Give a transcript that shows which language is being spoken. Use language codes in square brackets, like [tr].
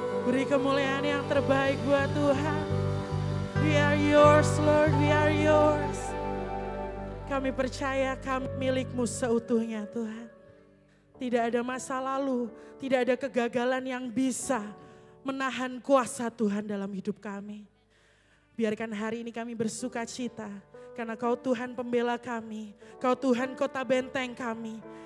[id] Beri kemuliaan yang terbaik buat Tuhan. [en] We are yours, Lord, we are yours. [id] Kami percaya kami milik-Mu seutuhnya Tuhan. Tidak ada masa lalu, tidak ada kegagalan yang bisa menahan kuasa Tuhan dalam hidup kami. Biarkan hari ini kami bersuka cita, karena Kau Tuhan pembela kami, Kau Tuhan kota benteng kami.